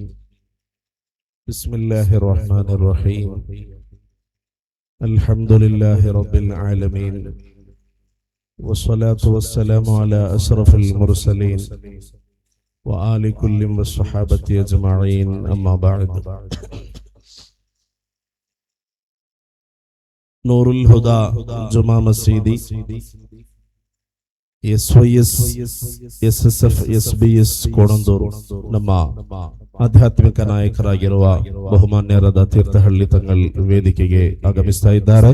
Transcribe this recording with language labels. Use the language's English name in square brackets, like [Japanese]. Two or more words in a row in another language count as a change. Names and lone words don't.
[Arabic] بسم الله الرحمن الرحيم. الحمد لله رب العالمين، والصلاة والسلام على أشرف المرسلين وآل كل والصحابة أجمعين، أما بعد. [Kannada] ನೂರುಲ್ ಹುದಾ ಜುಮಾ ಮಸೀದಿ, SYS SSF SBS ಕೋಣಂದೂರು ನಮ್ಮ ಆಧ್ಯಾತ್ಮಿಕ ನಾಯಕರಾಗಿರುವ ಬಹುಮಾನ್ಯರಾದ ತೀರ್ಥಹಳ್ಳಿ ತಂಗಳ್ ವೇದಿಕೆಗೆ ಆಗಮಿಸ್ತಾ ಇದ್ದಾರೆ.